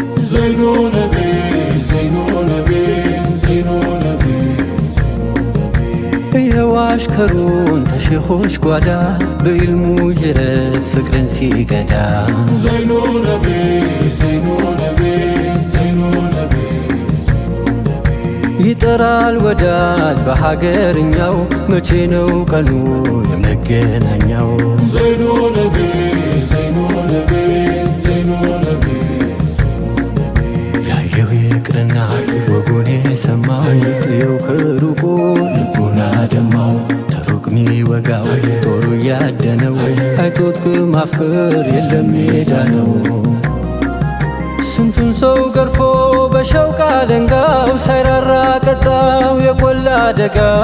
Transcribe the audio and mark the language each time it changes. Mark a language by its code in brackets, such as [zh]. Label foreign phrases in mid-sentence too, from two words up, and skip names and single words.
[ar] زين نبي፣ زين نبي፣ زين نبي፣ زين نبي። [am] የዋሽከሩን ተሼኾች ጓዳ በኢልሙ ጅረት ፍቅርን ሲቀዳ [ar] زين نبي፣ زين نبي፣ زين نبي፣ زين نبي። [am] ይጠራል ወዳጅ በሀገርኛው፣ መቼ ነው ቀኑ የመገናኛው? [ar] زين نبي፣ زين نبي፣ زين نبي። [am] ያየው ይቅርና ወጉን የሰማው ጥየው ከሩቁ ልቡን አደማው። ተሩቅ ሚወጋው ጦሩ ያደነው አይቶት ከማፍቀር የለም ሜዳ ነው። ስንቱን ሰው ገርፎ በሸውቅ አለንጋው ሳይራራ ቀጣው የቆላ አደጋ።